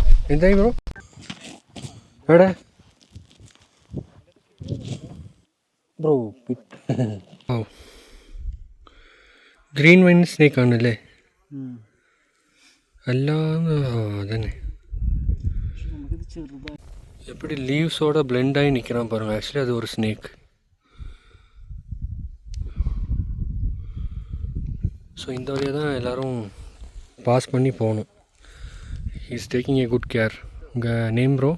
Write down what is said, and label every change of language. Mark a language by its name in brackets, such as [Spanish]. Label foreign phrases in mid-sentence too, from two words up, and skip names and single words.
[Malayalam] എന്തായി ബ്രോ? എവിടെ ബ്രോ? ഓ, [English] green vine snake [Malayalam] ആണല്ലേ? അല്ലാന്ന് അതന്നെ [Tamil] எப்படி லீவ்ஸோட பிளெண்ட் ஆகி நிற்கிறான் பாருங்கள். ஆக்சுவலி அது ஒரு ஸ்னேக். ஸோ இந்த வழியாக தான் எல்லோரும் பாஸ் பண்ணி போகணும். [English] is taking a good care. [Tamil] உங்கள் நேம் ப்ரோ?